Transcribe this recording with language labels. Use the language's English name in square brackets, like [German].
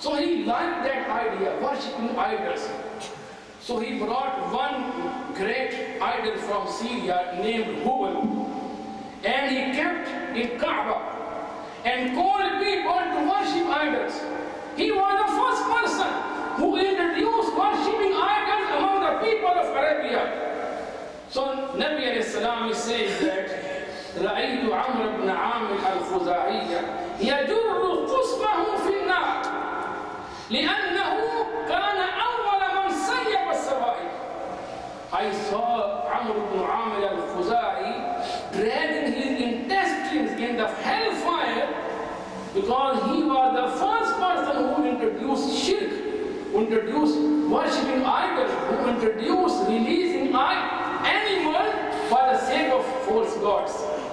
[English] So he liked that idea, worshipping idols. So he brought one great idol from Syria named Hubal, and he kept in Kaaba and called people to worship idols. He was the first person who introduced worshipping idols among the people of Arabia. So Nabi alayhi salam says that [Arabic] رأيت عمرو بن عامر الخزاعي يجر قصبه في النار لأنه كان أول من سيب السوائل. [English] I saw Amr ibn Amir al-Khuza'i dragging his intestines in the hellfire because he was the first person who introduced shirk, who introduced worshipping idols, who introduced releasing animals for the sake of false gods.